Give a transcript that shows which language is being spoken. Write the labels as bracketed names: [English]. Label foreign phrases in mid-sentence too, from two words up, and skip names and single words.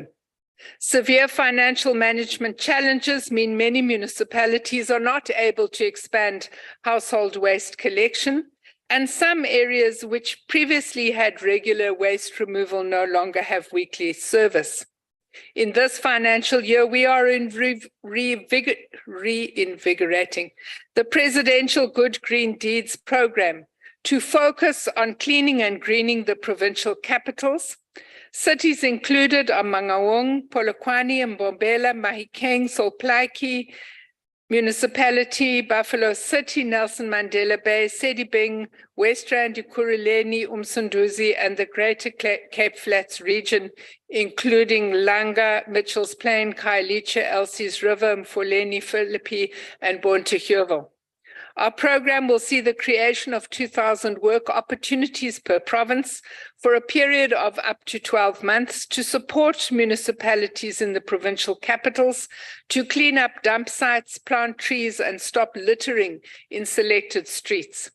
[English] Severe financial management challenges mean many municipalities are not able to expand household waste collection, and some areas which previously had regular waste removal no longer have weekly service. In this financial year, we are reinvigorating the Presidential Good Green Deeds program to focus on cleaning and greening the provincial capitals. Cities included are Mangaung, Polokwane, Mbombela, Mahikeng, Solplaatje Municipality, Buffalo City, Nelson Mandela Bay, Sedibeng, West Rand, Ekurhuleni, Umsunduzi, and the Greater Cape Flats region, including Langa, Mitchell's Plain, Khayelitsha, Elsie's River, Mfuleni, Philippi, and Bonteheuwel. Our program will see the creation of 2,000 work opportunities per province for a period of up to 12 months to support municipalities in the provincial capitals to clean up dump sites, plant trees, and stop littering in selected streets.